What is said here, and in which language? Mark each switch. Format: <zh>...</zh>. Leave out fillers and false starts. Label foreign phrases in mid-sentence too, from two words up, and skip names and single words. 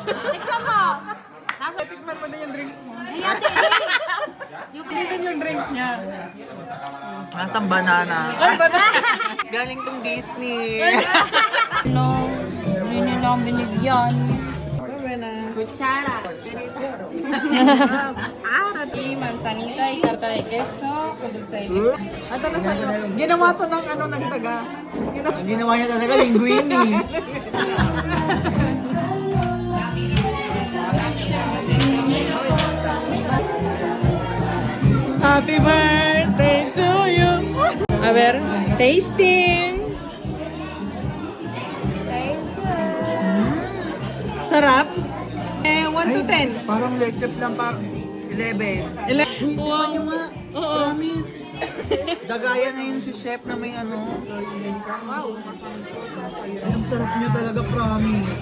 <tl>Tikman mo. Nasa... Tikman mo na yung drinks mo. Ayan, Hindi din yung drinks niya. Nasang banana. Ay, banana. Galing tong Disney. No, hindi nila akong binigyan. Kutsara.</tl> <es>Manzanita y tarta de queso con dulce de leche.</es> <tl>Ito na sa'yo. Ginawa to ng ano ng taga. Ang ginawa niya talaga, linguini.</tl> <en>Happy birthday to you.</en> <es>A ver, tasting.</es> <tl>Sarap. 1 to 10. Parang leche lang, parang 11. Wow. Yung nga, Oo. promise. Dagaya na yun si chef na may ano. Ay, ang sarap niyo talaga, promise.</tl>